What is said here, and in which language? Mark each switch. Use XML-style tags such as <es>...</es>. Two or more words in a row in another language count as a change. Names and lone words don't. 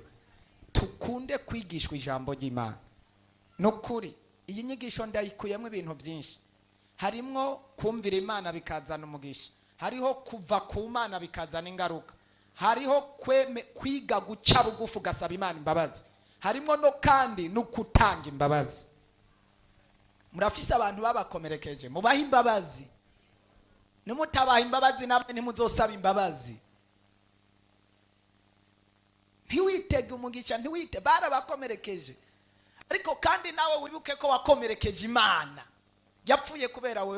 <rn>Tukunde kwigishwa ijambo ry'Imana. No kuri iyi nyigisho ndayikuyemo ibintu byinshi. Harimwo kumvira Imana bikazana umugisha, hariho kuva ku Mana bikazana ingaruka, hariho kwiga guca bugufi ugasaba Imana imbabazi, harimo no kandi no kutanga imbabazi. Murafise abantu babakomerekeje, mubaha imbabazi. Nimutabaha imbabazi namwe nimuzosaba imbabazi. ntiwitege umugisha, ntiwite, barabakomerekeje. Ariko kandi nawe wibuke ko wakomerekeje Imana, yapfuye kubera wowe.</rn>